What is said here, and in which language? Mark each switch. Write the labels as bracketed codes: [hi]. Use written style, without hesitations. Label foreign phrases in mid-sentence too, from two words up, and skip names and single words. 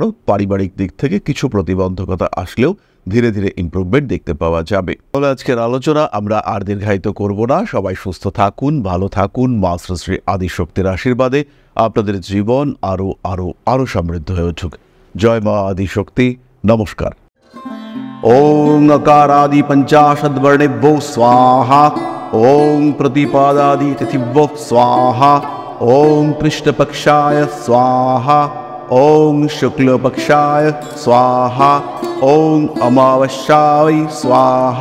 [bn] পারিবারিক দিক থেকে কিছু প্রতিবন্ধকতা আসলেও ধীরে ধীরে ইমপ্রুভমেন্ট দেখতে পাওয়া যাবে। তাহলে আজকের আলোচনা আমরা আর দীর্ঘায়িত করব না। সবাই সুস্থ থাকুন, ভালো থাকুন। মা শ্রী আদিশক্তির আশীর্বাদে আপনাদের জীবন আরো আরো আরো সমৃদ্ধ হয়ে উঠুক। জয় মা আদিশক্তি। নমস্কার। [sa] ओं अकारादि पंचाशद्वर्णेभ्यो स्वाहा। ओं प्रतिपादादि तिथिभ्यो स्वाहा। ओं कृष्णपक्षाय स्वाहा। ओं शुक्लपक्षाय स्वाहा। ओं अमावस्याय स्वाहा।